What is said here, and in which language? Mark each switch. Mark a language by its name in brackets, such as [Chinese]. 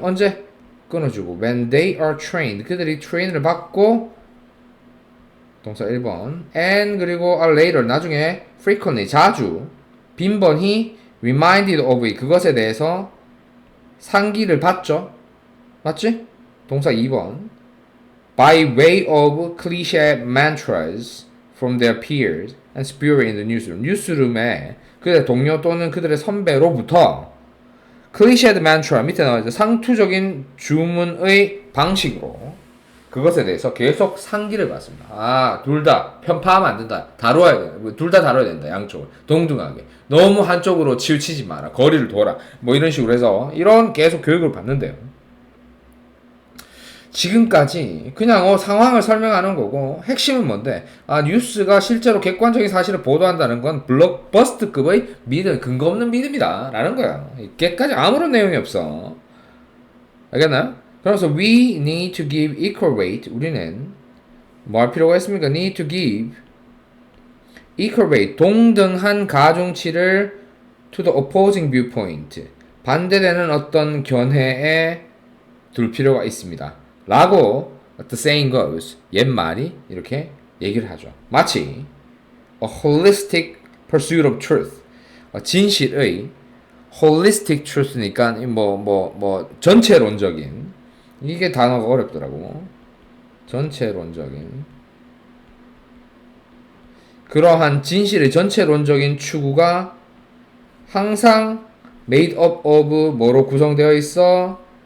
[Korean] 언제 끊어주고 [English] when they are trained [Korean] 그들이 트레이닝을 받고 동사 1번 and 그리고 [English] are later [Korean] 나중에 [English] frequently [Korean] 자주 빈번히 [English] reminded of it. [Korean] 그것에 대해서 상기를 받죠. 맞지? 동사 2번. [English] By way of cliché mantras from their peers and spewed in the newsroom. [Korean] 뉴스룸에 그들의 동료 또는 그들의 선배로부터 클리셰드 mantra 밑에 나와 있죠. 상투적인 주문의 방식으로 그것에 대해서 계속 상기를 받습니다. 아, 둘 다 편파하면 안 된다. 다뤄야 돼. 둘 다 다뤄야 된다. 양쪽을. 동등하게. 너무 한쪽으로 치우치지 마라. 거리를 둬라. 뭐 이런 식으로 해서 이런 계속 교육을 받는데요. 지금까지 그냥 상황을 설명하는 거고 핵심은 뭔데? 아, 뉴스가 실제로 객관적인 사실을 보도한다는 건 블록버스트급의 믿음, 근거 없는 믿음이다 라는 거야. 이게까지 아무런 내용이 없어. 알겠나요? [English] 그래서 we need to give equal weight. [Korean] 우리는 뭐 할 필요가 있습니까? [English] need to give equal weight. [Korean] 동등한 가중치를 [English] to the opposing viewpoint. [Korean] 반대되는 어떤 견해에 둘 필요가 있습니다. 라고 [English] the saying goes. [Korean] 옛말이 이렇게 얘기를 하죠. 마치 [English] a holistic pursuit of truth. [Korean] 진실의 holistic truth니까 전체론적인 이게 단어가 어렵더라고. 전체론적인 그러한 진실의 전체론적인 추구가 항상 [English] made up of [Korean] 뭐로 구성되어 있어?